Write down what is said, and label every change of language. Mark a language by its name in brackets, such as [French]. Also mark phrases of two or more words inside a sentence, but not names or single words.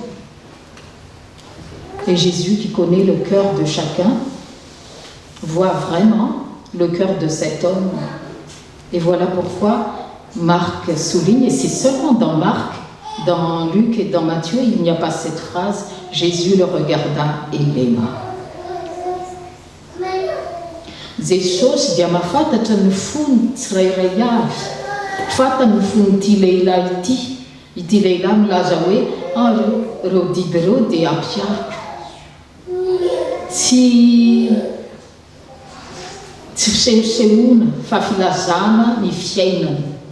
[French] Et Jésus, qui connaît le cœur de chacun, voit vraiment le cœur de cet homme. Et voilà pourquoi Marc souligne, et c'est seulement dans Marc, dans Luc et dans Matthieu, il n'y a pas cette phrase « Jésus le regarda et l'aima ». [Malagasy] Jesosy dia mahafantatra ny fony tsirairay avy, fantany ny fony ity lehilahy milaza hoe reo didy reo dia ampiariko. Tsy fisehosehoana fa filazana ny fiainana.